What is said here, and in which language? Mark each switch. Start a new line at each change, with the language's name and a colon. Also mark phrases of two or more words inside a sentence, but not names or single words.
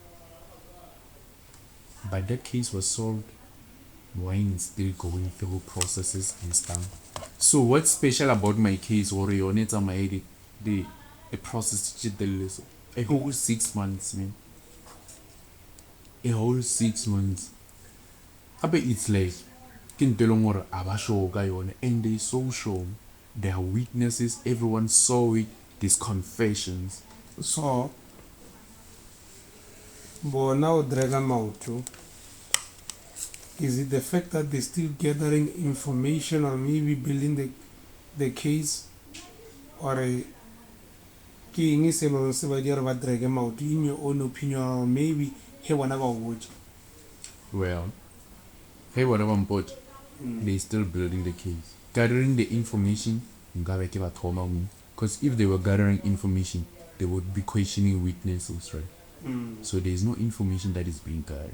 English: But that case was solved. Wine is still going through processes and stuff. So what's special about my case or the process a whole 6 months, man. A whole 6 months. I bet it's like
Southern Sotho: ke ntho e leng gore a ba sure ka yone,
English: and they so sure. Their weaknesses, everyone saw it, these confessions.
Southern Sotho: So bona o draga maoto,
English: is it the fact that they're still gathering information or maybe building the case, or
Southern Sotho: ke eng se leng se ba dira ba drage maoto,
English: in your own opinion, or maybe
Southern Sotho: he bona ba watch?
English: Well, hey, whatever important, they still building the case, gathering the information. Because if they were gathering information, they would be questioning witnesses, right? So there's no information that is being gathered.